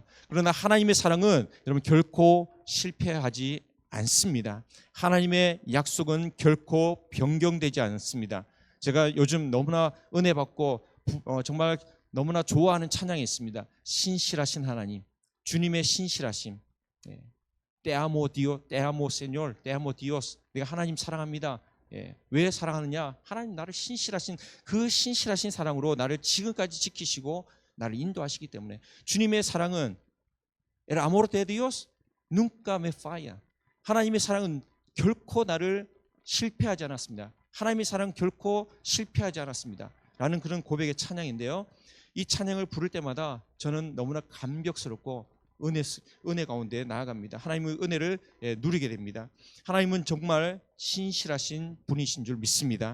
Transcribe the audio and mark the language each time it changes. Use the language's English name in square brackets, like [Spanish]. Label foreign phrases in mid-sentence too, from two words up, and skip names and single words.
[Korean] 그러나 하나님의 사랑은 여러분 결코 실패하지 않습니다. 하나님의 약속은 결코 변경되지 않습니다. 제가 요즘 너무나 은혜 받고 정말 너무나 좋아하는 찬양이 있습니다. 신실하신 하나님, 주님의 신실하심. [Spanish] Te amo Dios, te amo Señor, te amo Dios. [Korean] 내가 하나님 사랑합니다. 왜 사랑하느냐? 하나님 나를 그 신실하신 사랑으로 나를 지금까지 지키시고 나를 인도하시기 때문에. 주님의 사랑은 [Spanish] El amor de Dios nunca me falla. [Korean] 하나님의 사랑은 결코 나를 실패하지 않았습니다. 하나님의 사랑은 결코 실패하지 않았습니다. 라는 그런 고백의 찬양인데요, 이 찬양을 부를 때마다 저는 너무나 감격스럽고 은혜 가운데 나아갑니다. 하나님의 은혜를 누리게 됩니다. 하나님은 정말 신실하신 분이신 줄 믿습니다.